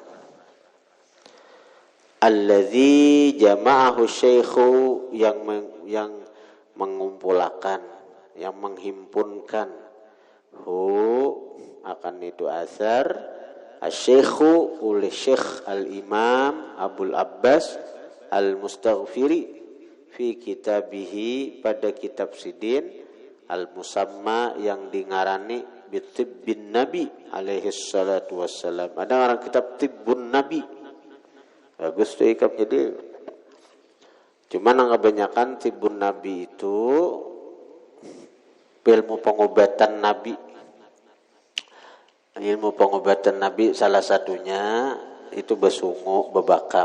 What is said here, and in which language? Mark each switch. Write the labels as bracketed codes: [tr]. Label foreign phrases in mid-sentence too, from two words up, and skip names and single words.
[ar] الذي جمعه الشيخ [bjn] yang mengumpulkan, yang menghimpunkan akan itu [ar] آثار الشيخ [bjn] oleh Syekh Al-Imam Abul Abbas Al-Mustaghfiri [ar] في كتابه [bjn] pada kitab Sidin Al-Musamma yang dingarani [ar] بطب النبي عليه الصلاة والسلام. [id] Ada orang kitab Tibbun Nabi. [bjn] Bagus tuh ikam jadi. [id] Cuman yang kebanyakan Tibbun Nabi itu ilmu pengobatan Nabi. [bjn] Ilmu pengobatan Nabi salah satunya itu besungu, bebakam.